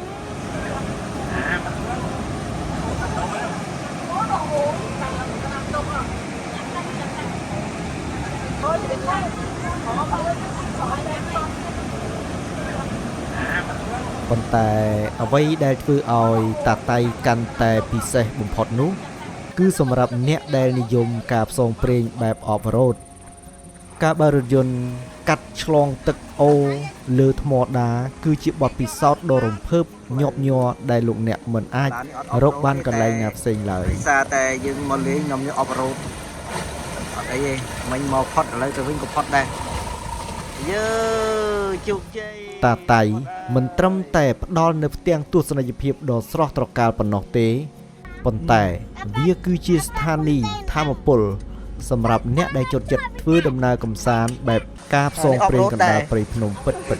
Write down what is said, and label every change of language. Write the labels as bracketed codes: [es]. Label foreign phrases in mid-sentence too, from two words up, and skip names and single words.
[km] ប៉ុន្តែអ្វីដែលធ្វើឲ្យតាតៃកាន់តែពិសេសបំផុតនោះគឺសម្រាប់អ្នកដែលនិយមការផ្សងព្រេងបែប off-road ការបើករថយន្តកាត់ ឆ្លងទឹកអូរលើថ្មដាគឺជាបទពិសោធន៍ដ៏រំភើបញាប់ញ័រដែលលោកអ្នកមិនអាចរកបានកន្លែ ងណាផ្សេងឡើយសារតែយើងមកលេងខ្ញុំយក off-road អត់អីទេមិញមកផុតឥឡូវទៅវិញក៏ផុតដែរយើជោគជ័យតាតៃមិនត្រឹមតែផ្ដល់នូវផ្ទាំងទស្សនីយភាពដ៏ស្រស់ត្រកាលប៉ុណ្ណោះទេប៉ុន្តែវាគឺជាស្ថានីយ៍ថាមពលសម្រាប់អ្នកដែលចូលចិត្តធ្វើដំណើរកម្សាន្តបែបការផ្សងព្រេងកណ្ដាលព្រៃភ្នំពិត